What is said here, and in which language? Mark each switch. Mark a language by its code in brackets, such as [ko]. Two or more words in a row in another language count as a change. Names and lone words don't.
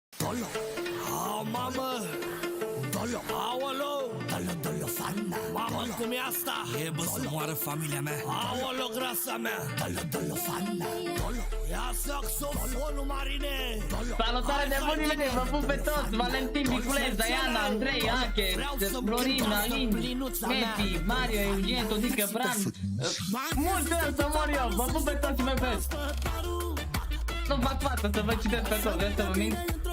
[ro] Dolo, oh mamă, dolo, aolo, dolo, dolo, fana. Mamă, cum e asta? E bă să moară familia mea. Aolo, grasa mea. Dolo, dolo, fana. Dolo, ia saxofonul, Marine. Salutare de bunii mei, vă pup pe toți. Valentin, Niculez, Diana, Andrei, Ache, Florin, Alin, Mefi, Mario, Eugen, Todică, Bran. Mulți ani să mor eu, vă pup pe toți și vă iubesc. Nu fac față să vă citesc pe toți, vreți să vă mint?